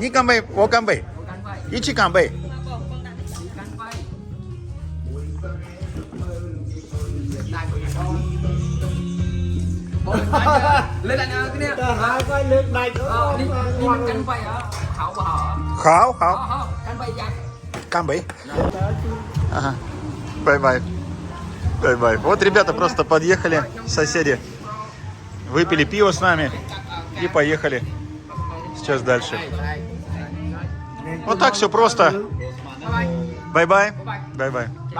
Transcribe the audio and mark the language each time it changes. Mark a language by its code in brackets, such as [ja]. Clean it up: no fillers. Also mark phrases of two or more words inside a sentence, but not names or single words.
[zh] 你干杯，我干杯，一起干杯。 [vi] Lên anh cái này. Hai cái lên này nữa. Đi mình canh bay hả? Hảo bà hả? Hảo, hảo. Canh bay chặt. [zh] 干杯. [ru] Ага. Бай-бай. Бай-бай. Вот ребята просто подъехали, соседи. Выпили пиво с нами и поехали. Сейчас дальше. Вот так все просто. Бай-бай. Бай-бай.